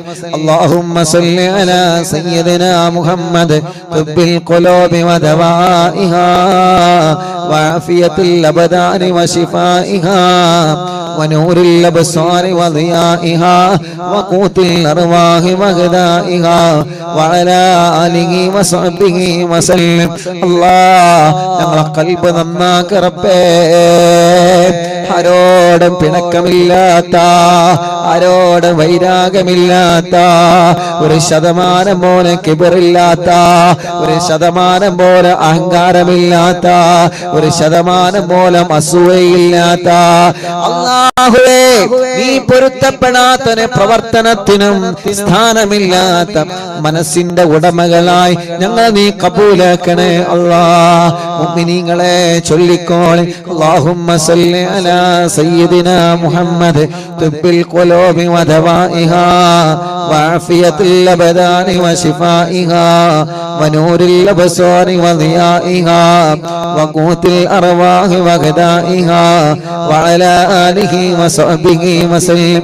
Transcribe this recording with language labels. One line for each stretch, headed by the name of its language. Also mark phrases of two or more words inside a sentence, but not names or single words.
Arabic: اللهم صل على سيدنا محمد طب القلوب ودوائها وعافية الأبدان وشفائها ونور الأبصار وضيائها وقوت الأرواح وغذائها وعلى آله وصحبه وسلم.
Malayalam: الله ഞങ്ങളെ ഖൽബ് നന്നാക്ക് റബ്ബേ. ആരോടും പിണക്കമില്ലാത്ത, ആരോടും വൈരാഗ്യമില്ലാത്ത, 1% പോലെ കിബറില്ലാത്ത, 1% പോലെ അഹങ്കാരമില്ലാത്ത, 1% പോലെ അസൂയയില്ലാത്ത അല്ലാഹുവേ, നീ പൊരുത്തപ്പെടാത്ത പ്രവർത്തനത്തിനും സ്ഥാനമില്ലാത്ത മനസ്സിന്റെ ഉടമകളായി ഞങ്ങളെ നീ കബൂലാക്കണേ അല്ലാ. മുഅ്മിനീങ്ങളെ ചൊല്ലിക്കോളെ.
Arabic: اللهم صل على على سيدنا محمد طب القلوب ودوائها وعافية الأبدان وشفائها ونور الأبصار وضيائها وقوت الأرواح وغذائها وعلى آله وصحبه وسلم.